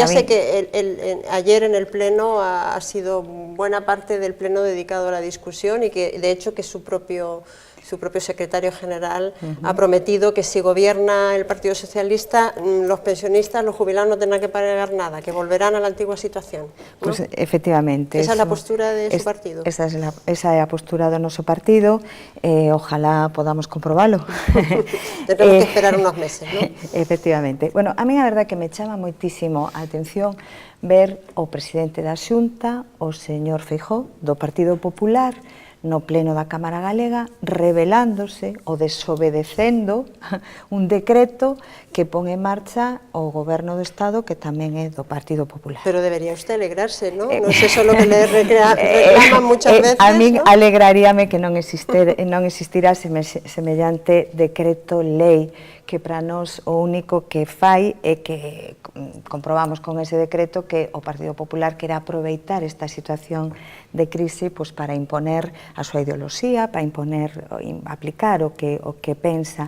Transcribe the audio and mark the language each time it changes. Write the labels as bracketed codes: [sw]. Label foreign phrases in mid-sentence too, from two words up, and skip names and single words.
[es] ya sé que ayer en el pleno ha sido buena parte del pleno dedicado a la discusión y que de hecho que su propio secretario general ha prometido que si gobierna el Partido Socialista, los pensionistas, los jubilados no tendrán que pagar nada, que volverán a la antigua situación, ¿no? Pues efectivamente. Esa es la postura de su partido. [gl] Esa é a postura do noso partido, ojalá podamos comprobalo. [es] Tenemos que esperar unos meses, ¿no? Efectivamente. [gl] Bueno, a mí a verdade que me chama moitísimo a atención ver o presidente da Xunta, o señor Feijóo, do Partido Popular, no pleno da Cámara Galega, revelándose ou desobedecendo un decreto que pon en marcha o Goberno do Estado, que tamén é do Partido Popular. [es] Pero debería usted alegrarse, ¿no? No es eso lo que le reclaman muchas veces, [gl] a min, [es] ¿no? [gl] alegraríame que non existirá semellante decreto lei, que para nós o único que fai é que comprobamos con ese decreto que o Partido Popular quere aproveitar esta situación de crise pues, [es] para imponer [gl] a súa ideoloxía, para aplicar o que pensa.